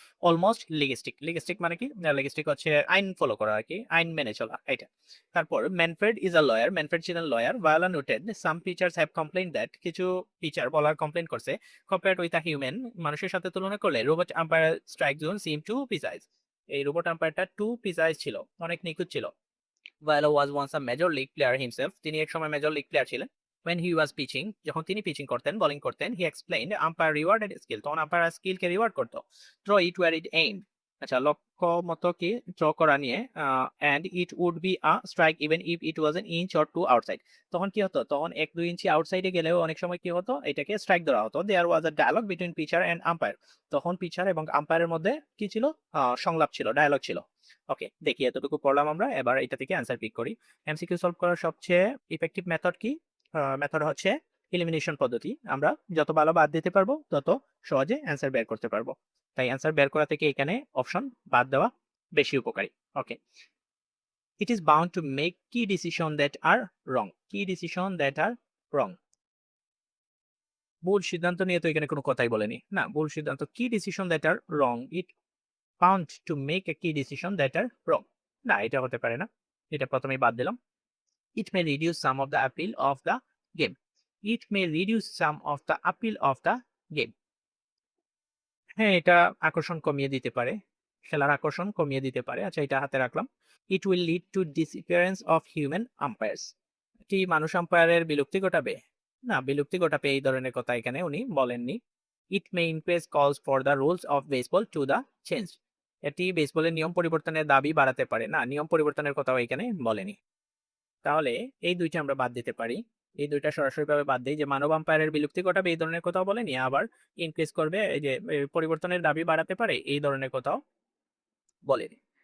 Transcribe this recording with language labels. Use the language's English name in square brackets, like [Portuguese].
[Bangla] Almost লিগিস্টিক, লিগিস্টিক মানে কি, লিগিস্টিক হচ্ছে আইন ফলো করা আর কি, আইন মেনে চলা এটা। [English] তারপর Manfred is a lawyer, [Bangla] Manfred ছিলেন lawyer. [English] Viola noted some teachers have complain that, [Bangla] কিছু টিচার বলার কমপ্লেইন করছে, [English] compared with a human, [Bangla] মানুষের সাথে তুলনা করলে [English] robot umpire strike zone seem too precise, [Bangla] এই রোবট আম্পায়ারটা টু প্রিসাইজ ছিল, অনেক নিখুঁত ছিল। [English] Viola was once a major league player himself. [Bangla] তিনি এক সময় মেজর লিগ প্লেয়ার ছিলেন। [English] When he was pitching, [Bangla] যখন তিনি পিচিং করতেন, বোলিং করতেন, [English] he explained umpire rewarded skill. [Bangla] তখন আম্পায়ার স্কিলকে রিওয়ার্ড করতো। [English] Throw it where it aimed. [Bangla] আচ্ছা, লক্ষ্য মতো কি থ্রো করা নিয়ে, [English] and it would be a strike even if it was an inch or two outside. [Bangla] তখন কি হতো, তখন 1-2 ইঞ্চি আউটসাইডে গেলেও অনেক সময় কি হতো, এটাকে স্ট্রাইক ধরা হতো। [English] There was a dialogue between pitcher and umpire. [Bangla] তখন পিচার এবং আম্পায়ারের মধ্যে কি ছিল, সংলাপ ছিল, ডায়ালগ ছিল। ওকে, দেখি এতটুকু পড়লাম আমরা। এবার এটা থেকে অ্যান্সার পিক করি। এমসিকিউ সলভ করার সবচেয়ে ইফেক্টিভ মেথড কি? মেথড হচ্ছে এলিমিনেশন পদ্ধতি। আমরা যত ভালো বাদ দিতে পারবো তত সহজে অ্যান্সার বের করতে পারবো। তাই অ্যান্সার বের করা থেকে এখানে অপশন বাদ দেওয়া বেশি উপকারী। [English] Okay, it is bound to make key decision that are wrong, key decision that are wrong. [Bangla] ভুল সিদ্ধান্ত নিয়ে তো এখানে কোনো কথাই বলেনি, না ভুল সিদ্ধান্ত, [English] Key decision that are wrong, it bound to make a key decision that are wrong. [Bangla] না, এটা হতে পারে না, এটা প্রথমেই বাদ দিলাম। [English] It may reduce some of the appeal of the game. It may reduce some of the appeal of the game. [Bangla] হ্যাঁ, এটা আকর্ষণ কমিয়ে দিতে পারে, খেলার আকর্ষণ কমিয়ে দিতে পারে। আচ্ছা, এটা হাতে রাখলাম। [English] It will lead to disappearance of human umpires. [Bangla] এটি মানুষ আম্পায়ারের বিলুপ্তি ঘটাবে? না, বিলুপ্তি ঘটাবে এই ধরনের কথা এখানে উনি বলেননি। [English] It may increase calls for the rules of baseball to the change. [Bangla] এটি বেসবলের নিয়ম পরিবর্তনের দাবি বাড়াতে পারে? না, নিয়ম পরিবর্তনের কথাও এখানে বলেনি। তাহলে এই দুইটা আমরা বাদ দিতে পারি। এই দুইটা সরাসরিভাবে বাদ দিই, যে মানব আম্পায়ারের বিলুপ্তি ঘটাবে এই ধরনের কথাও বলেনি, আবার ইনক্রিজ করবে, এই যে পরিবর্তনের দাবি বাড়াতে পারে এই ধরনের কথাও বলেনি।